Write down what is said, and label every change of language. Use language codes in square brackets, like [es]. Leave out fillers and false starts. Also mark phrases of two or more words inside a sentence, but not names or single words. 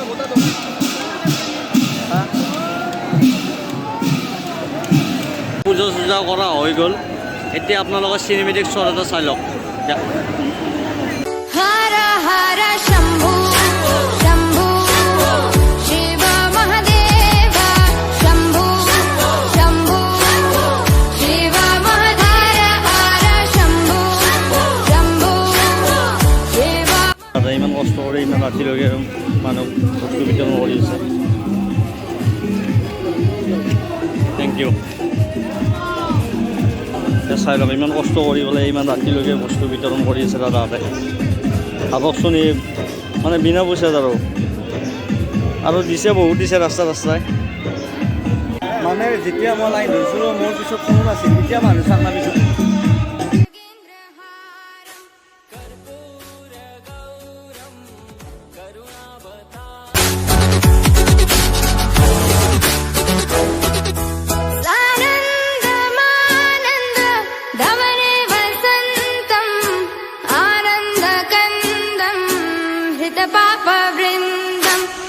[as] পূজা পূজা কৰা হৈ গ'ল এতিয়া আপোনালোকে [en] cinematic shot [as] এটা চাই লওক [hi] हर हर शंभू शंभू शिव महादेव शंभू शंभू शिव महाधार हर शंभू शंभू शिव [as] ইমান কষ্ট কৰি ইমান ৰাতিলৈকে মানুহ বস্তু বিতৰণ কৰি আছে [en] thank you [as] চাই লওক ইমান কষ্ট কৰি পেলাই ইমান ৰাতিলৈকে বস্তু বিতৰণ কৰি আছে দাদাহঁতে ভাবকচোন এই মানে বিনা পইচাত আৰু দিছে বহুত দিছে ৰাস্তাই মানে যেতিয়া মই লাইন ধৰিছিলোঁ মোৰ পিছত কোনো নাছিল তেতিয়া মানুহ চাক নামিছোঁ [sa] आनन्दमानन्द धवने वसन्तम् आनन्दकन्दम् हृतपापवृन्दम्